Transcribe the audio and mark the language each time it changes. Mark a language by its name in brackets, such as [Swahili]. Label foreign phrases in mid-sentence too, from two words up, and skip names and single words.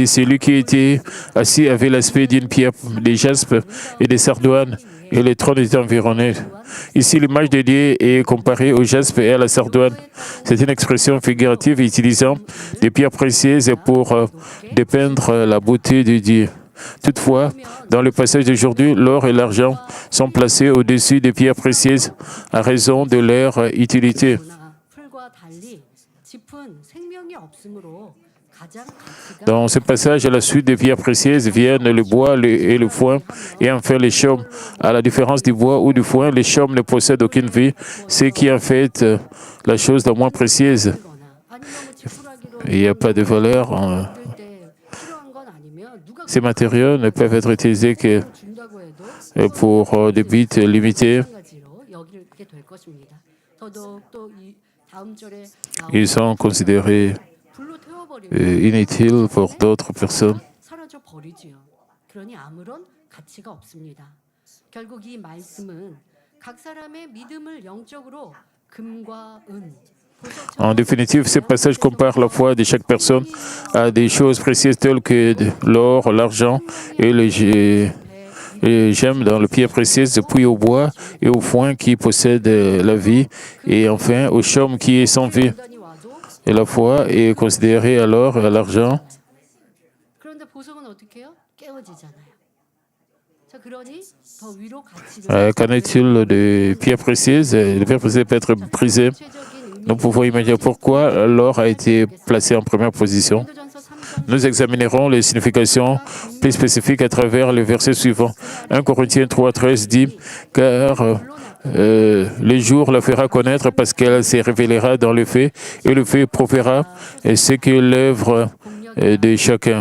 [French] Celui qui était assis avait l'aspect d'une pierre de jaspe et de sardoine et le trône était environné. Ici, l'image de Dieu est comparée au jaspe et à la sardoine. C'est une expression figurative utilisant des pierres précieuses pour dépeindre la beauté de Dieu. Toutefois, dans le passage d'aujourd'hui, l'or et l'argent sont placés au-dessus des pierres précieuses à raison de leur utilité. [Korean] 풀과 달리 짚은 생명이 없으므로 가장 가치가 [French] Dans ce passage, à la suite des pierres précieuses viennent le bois et le foin, et enfin les chaumes. À la différence du bois ou du foin, les chaumes ne possèdent aucune vie, ce qui en fait la chose la moins précieuse. [Korean] 거나 아니면 뭐 지푸라기로 [French] Il n'y a pas de valeur. [Korean] 만들 때 필요한 건 아니면 누가 [French] Ces matériaux ne peuvent être utilisés que [Korean] 준다고 해도 [French] pour des buts limités. [Korean] 마찬가지로 여기게 될 것입니다. 더더욱 또 이 다음 절에 [French] Ils sont considérés [Korean] 불로 태워버리면 [French] inutiles pour d'autres personnes. [Korean] 사라져 버리지요. 그러니 아무런 가치가 없습니다. 결국 이 말씀은 각 사람의 믿음을 영적으로 금과 은 [French] En définitive, ce passage compare la foi de chaque personne à des choses précieuses telles que l'or, l'argent et les gemmes dans les pierres précieuses, puis au bois et au foin qui possèdent la vie, et enfin au chaume qui est sans vie. [Korean] 단이 와도 [French] Et la foi est considérée à l'or et à l'argent. [Korean] 그런데 보석은 어떻게 해요? 깨어지잖아요. 자, 그러니 더 위로 가치를 [French] Qu'en est-il des pierres précieuses? Les pierres précieuses peuvent être brisées. Nous pouvons imaginer pourquoi l'or a été placé en première position. [Korean] 고린도전서 3장 [French] Nous examinerons les significations plus spécifiques à travers les versets suivants. 1 Corinthiens 3, 13 dit, car le jour la fera connaître parce qu'elle se révélera dans le fait et le fait prouvera ce que l'œuvre de chacun.